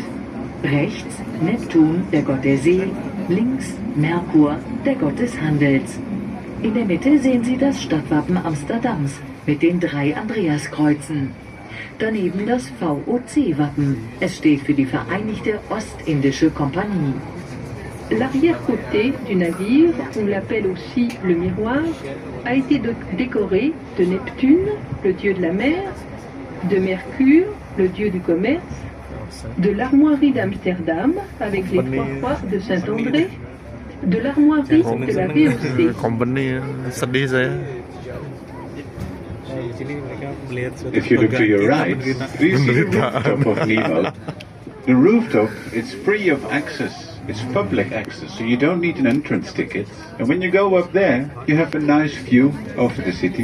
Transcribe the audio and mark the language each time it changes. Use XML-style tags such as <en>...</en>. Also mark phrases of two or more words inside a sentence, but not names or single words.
<de>Rechts Neptun, der Gott der See, links Merkur, der Gott des Handels. In der Mitte sehen Sie das Stadtwappen Amsterdams mit den 3 Andreaskreuzen. Daneben das VOC-Wappen. Es steht für die Vereinigte Ostindische Kompanie.</de> <fr>L'arrière-côté du navire, on l'appelle aussi le miroir, a été décoré de Neptune, le dieu de la mer, de Mercure, le dieu du commerce, de l'armoirie d'Amsterdam avec les 3 croix de Saint-André, de l'armoirie de la VOC. Company sedih saya.</fr> <en>If you look to your right, do you see the rooftop of Nemo? The rooftop is free of access. It's public access, so you don't need an entrance ticket. And when you go up there, you have a nice view of the city.</en>